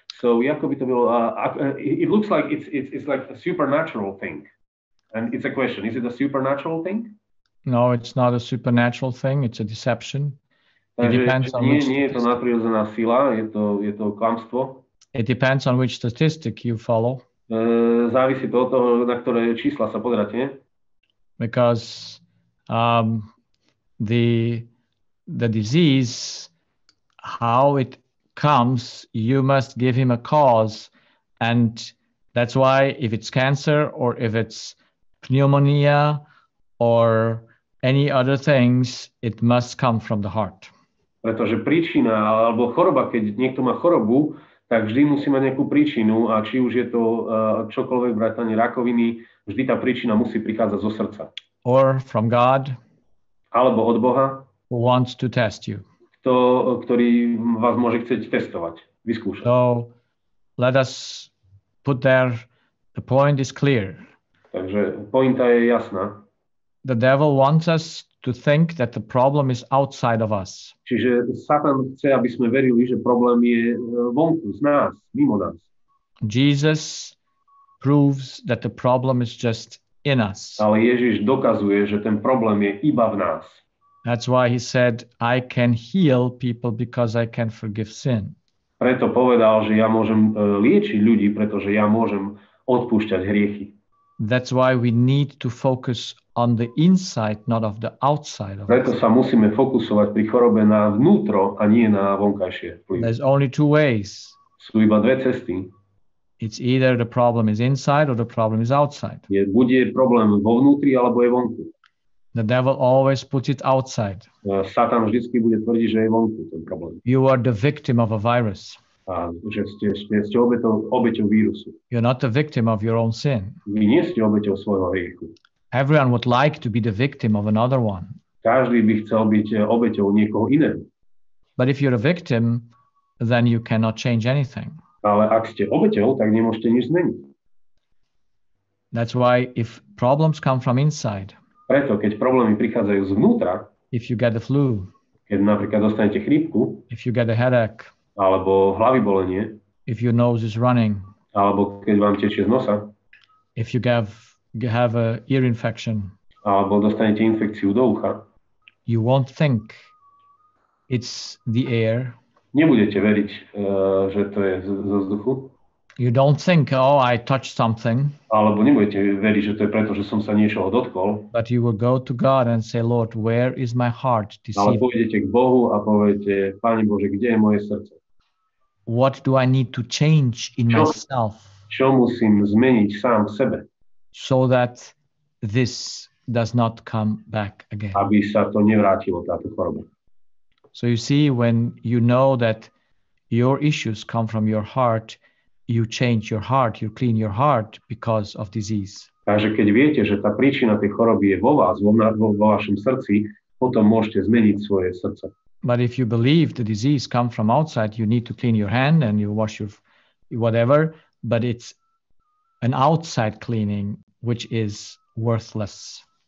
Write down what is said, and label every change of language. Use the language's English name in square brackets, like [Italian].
[English] So it looks like it's like a supernatural thing, and it's a question: is it a supernatural thing? No, it's not a supernatural thing. It's a deception. It depends on [Slovak] Nie je to nadprirodzená sila, je to klamstvo. [English] It depends on which statistic you follow. [Slovak] Závisí to od toho, na ktoré čísla sa pozeráte. [English] Because the disease, how it comes, you must give him a cause, and that's why if it's cancer or if it's pneumonia or any other things, it must come from the heart. [Slovak] Pretože príčina alebo choroba, keď niekto má chorobu, tak vždy musí mať nejakú príčinu, a či už je to čokoľvek, vrátane rakoviny, vždy tá príčina musí prichádzať zo srdca. [English] Or from God, [Slovak] alebo od Boha, [English] who wants to test you. [Slovak] Ktorý vás môže chcieť testovať, vyskúšať. [English] So let us put there, the point is clear. [Slovak] Takže pointa je jasná. [English] The devil wants us to think that the problem is outside of us. [Slovak] Čiže Satan chce, aby sme verili, že problém je vonku, z nás, mimo nás. [English] Jesus proves that the problem is just in us. [Slovak] Ale Ježiš dokazuje, že ten problém je iba v nás. [English] That's why he said, I can heal people because I can forgive sin. [Slovak] Preto povedal, že ja môžem liečiť ľudí, pretože ja môžem odpúšťať hriechy. [English] That's why we need to focus on the inside, not of the outside of [Slovak] Preto [English] us. [Slovak] sa musíme fokusovať pri chorobe na vnútro a nie na vonkajšie vplyvy. [English] There's only 2 ways. [Slovak] Sú iba 2 cesty. [English] It's either the problem is inside or the problem is outside. [Slovak] Buď je problém vo vnútri, alebo je vonku. [English] The devil always puts it outside. [Slovak] Satan vždycky bude tvrdiť, že je vonku ten problém. [English] You are the victim of a virus. [Slovak] A že ste obeťou vírusu. [English] You're not the victim of your own sin. [Slovak] Vy nie ste obeťou svojho hriechu. [English] Everyone would like to be the victim of another one. [Slovak] Každý by chcel byť obeťou niekoho iného. [English] But if you're a victim, then you cannot change anything. [Slovak] Ale ak ste obeťou, tak nemôžete nič zmeniť. [English] That's why if problems come from inside, [Slovak] Preto, keď problémy prichádzajú zvnútra, [English] if you get the flu, [Slovak] keď napríklad dostanete chrípku, [English] if you get a headache, [Slovak] alebo hlavy bolenie, [English] if your nose is running, [Slovak] alebo keď vám tečie z nosa, [English] if you have a ear infection, [Slovak] alebo dostanete infekciu do ucha, [English] you won't think it's the air. [Slovak] nebudete veriť, že to je zo vzduchu. [English] You don't think, oh, I touched something. [Slovak] Alebo nebudete veriť, že to je preto, že som sa niečoho dotkol. [English] But you will go to God and say, Lord, where is my heart [Slovak] Ale [English] deceived? [Slovak] pôjdete k Bohu a poviete, Pane Bože, kde je moje srdce? [English] What do I need to change in [Slovak] Čo? [English] myself [Slovak] Čo musím zmeniť sám v sebe, [English] so that this does not come back again? [Slovak] aby sa to nevrátilo, táto choroba. [English] So you see, when you know that your issues come from your heart, you change your heart, you clean your heart because of disease. [Slovak] Takže keď viete, že tá príčina tej choroby je vo vás, vo vašom srdci, potom môžete zmeniť svoje srdce. [English] But if you believe the disease come from outside, you need to clean your hand and you wash your whatever, but it's an outside cleaning which is worthless.